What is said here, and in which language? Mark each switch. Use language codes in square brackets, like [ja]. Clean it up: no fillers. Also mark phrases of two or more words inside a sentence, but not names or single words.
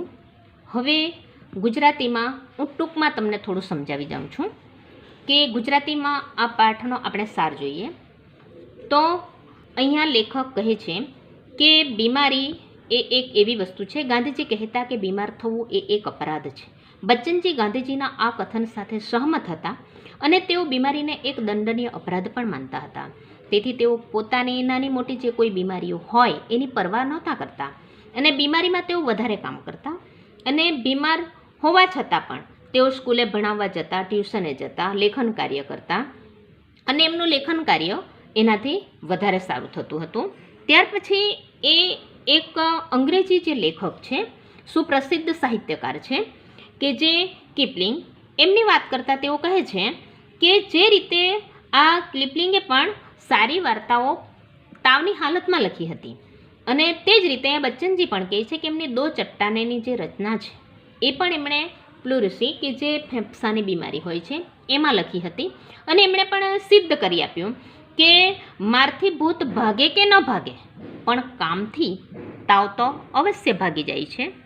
[gu] હવે ગુજરાતીમાં હું ટૂંકમાં તમને થોડું સમજાવી જાઉં છું કે ગુજરાતીમાં આ પાઠનો આપણે સાર જોઈએ। તો અહીંયા લેખક કહે છે કે બીમારી એ એક એવી વસ્તુ છે। ગાંધીજી કહેતા કે બીમાર થવું એ એક અપરાધ છે। બચ્ચનજી ગાંધીજીના આ કથન સાથે સહમત હતા અને તેઓ બીમારીને એક દંડનીય અપરાધ પણ માનતા હતા। તેથી તેઓ પોતાની નાની મોટી જે કોઈ બીમારીઓ હોય એની પરવાહ નહોતા કરતા અને બીમારીમાં તેઓ વધારે કામ કરતા અને બીમાર હોવા છતાં પણ તેઓ સ્કૂલે ભણાવવા જતા, ટ્યૂશને જતા, લેખન કાર્ય કરતા અને એમનું લેખન કાર્ય એનાથી વધારે સારું થતું હતું। ત્યાર પછી એ એક અંગ્રેજી જે લેખક છે, સુપ્રસિદ્ધ સાહિત્યકાર છે કે જે કિપલિંગ, એમની વાત કરતાં તેઓ કહે છે કે જે રીતે આ કિપલિંગે પણ સારી વાર્તાઓ તાવની હાલતમાં લખી હતી, અને તે જ રીતે બચ્ચનજી પણ કહે છે કે એમની દો ચટ્ટાનેની જે રચના છે એ પણ એમણે પ્લુરસી કે જે ફેફસાની બીમારી હોય છે એમાં લખી હતી, અને એમણે પણ સિદ્ધ કરી આપ્યું કે મારથી ભૂત ભાગે કે ન ભાગે, પણ કામથી તાવ તો અવશ્ય ભાગી જાય છે.